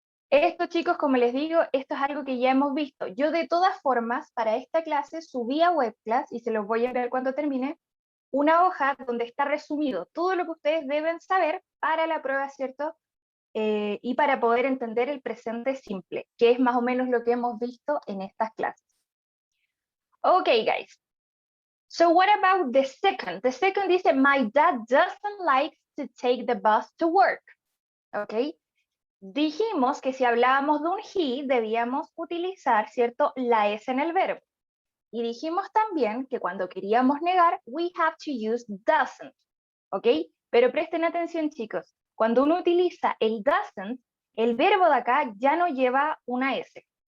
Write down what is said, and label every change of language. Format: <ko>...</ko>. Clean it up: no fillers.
<es>Esto, chicos, como les digo, esto es algo que ya hemos visto. Yo de todas formas, para esta clase, subí a WebClass, y se los voy a ver cuando termine, una hoja donde está resumido todo lo que ustedes deben saber para la prueba, ¿cierto? Y para poder entender el presente simple, que es más o menos lo que hemos visto en estas clases.</es> <en>Okay, guys. So what about the second? The second dice, my dad doesn't like to take the bus to work. ¿ok?</en> <es>Dijimos que si hablábamos de un he, debíamos utilizar, ¿cierto?, la S en el verbo. Y dijimos también que cuando queríamos negar,</es> <en>we have to use doesn't,</en> <es>¿ok? Pero presten atención, chicos. Cuando uno utiliza el doesn't, el verbo de acá ya no lleva una S.</es>